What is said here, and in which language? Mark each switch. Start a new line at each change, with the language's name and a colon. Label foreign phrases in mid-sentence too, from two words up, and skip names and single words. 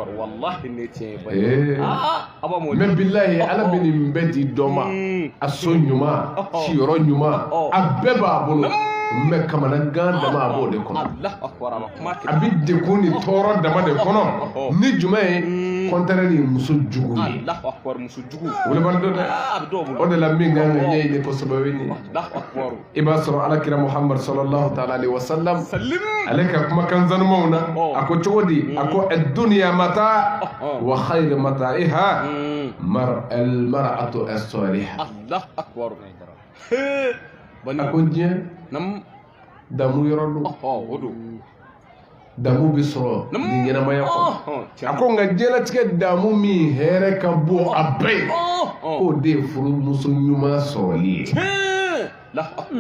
Bambara: ye mais bilahi ala bɛ nin bɛɛ di dɔ ma a so ɲuman siyɔrɔ ɲuman a bɛɛ b'a bolo mais kamanagan dama a b'o de kɔnɔ a bɛ dekun ni tɔɔrɔ dama de kɔnɔ ni jumɛn ye contraire ni muso jugu ye
Arabic: الله أكبر
Bambara: muso jugu wala ban do de o de la min kan ɲɛ ni ko sababu ni
Arabic: الله أكبر
Bambara: i b'a sɔrɔ alakira muhammad
Arabic: صلى الله تعالى عليه وسلم sallim
Bambara: ale ka kumakan zanumaw na a ko cogo di a ko
Arabic: الدنيا متاع وخير متاعها المرأة الصالحة الله أكبر
Bambara: a ko diɲɛ
Arabic: nam
Bambara: damu yɔrɔ do odo damu bi sɔrɔ ni ɲɛnamaya kɔnɔ a ko nka diɲɛlatigɛ damu min hɛrɛ ka bon a bɛɛ k'o de ye furumuso ɲuman sɔrɔli ye
Arabic: الله أكبر